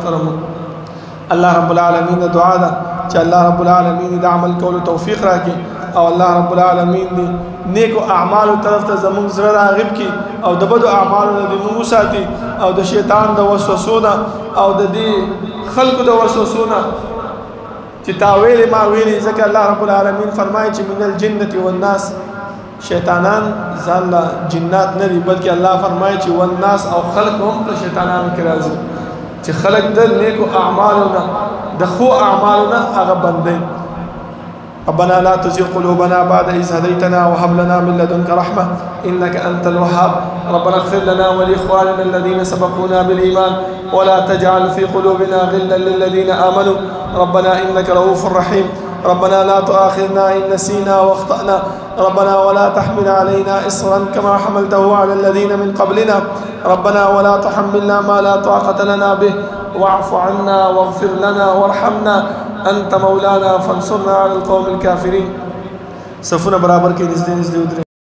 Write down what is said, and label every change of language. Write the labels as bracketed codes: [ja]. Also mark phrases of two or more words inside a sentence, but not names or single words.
[ps] زما محترمو الله رب العالمین دعا ده چې الله رب العالمین د عمل کولو توفیق راکړي او الله رب العالمین دې نیکو اعمالو طرف ته زموږ زړه راغب کړي او د بدو اعمالو نه دې موږ وساتي او د شیطان د وسوسو نه او د دې خلکو د وسوسو نه چې تا ویلې ما ویلې ځکه الله رب العالمین فرمایي چې [ar] من الجنة والناس [ps] شیطانان ځان له جنات نه دي بلکې الله فرمایي چې والناس او خلق هم په شیطانانو کې راځي چې خلق د نیکو اعمالو نه د ښو اعمالو نه هغه بندوي [ar] ربنا لا تزغ قلوبنا بعد إذ هديتنا وهب لنا من لدنك رحمة إنك أنت الوهاب ربنا اغفر لنا ولإخواننا الذين سبقونا بالإيمان ولا تجعل في قلوبنا غلا للذين آمنوا ربنا إنك رؤوف رحيم ربنا لا تؤاخذنا إن نسينا واخطأنا ربنا ولا تحمل علينا إصرا كما حملته على الذين من قبلنا ربنا ولا تحملنا ما لا طاقة لنا به واعف عنا واغفر لنا وارحمنا أنت مولانا فانصرنا على القوم الكافرين [ps] صفونا برابر کې نږدې نږدې